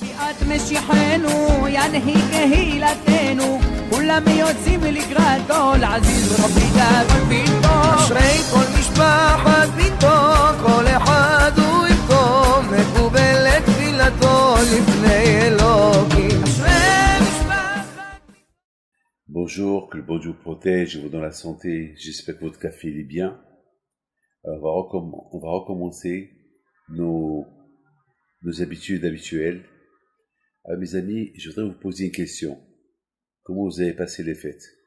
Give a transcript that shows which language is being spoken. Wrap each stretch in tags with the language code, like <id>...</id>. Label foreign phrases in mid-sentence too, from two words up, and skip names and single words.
<he>משיחנו ינהיג קהילתנו כולם יוצאים לקראתו לעזיז רבי דאגון ביתו אשרי כל משפחת ביתו כל אחד הוא יבכו מקובלת תפילתו לפני אלוקים אשרי משפחת</he> <fr>Bonjour, que le bon Dieu vous protège et vous donne la santé. J'espère que votre café il est bien. On va recommencer nos habitudes habituelles. Alors, mes amis, je voudrais vous poser une question. Comment vous avez passé les fêtes?</fr>